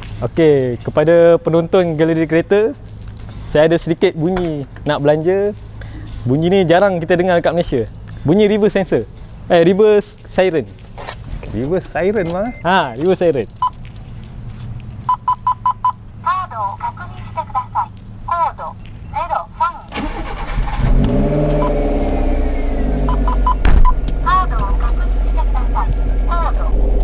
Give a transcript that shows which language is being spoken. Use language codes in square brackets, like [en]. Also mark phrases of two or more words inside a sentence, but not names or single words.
[ms] Okey, kepada penonton galeri kereta, saya ada sedikit bunyi nak belanja. Bunyi ni jarang kita dengar dekat Malaysia. [en] Bunyi reverse sensor. Reverse siren. Reverse siren mah? Ha, reverse siren. [ja] カードを確認してください。コード03。カードを確認してください。コード。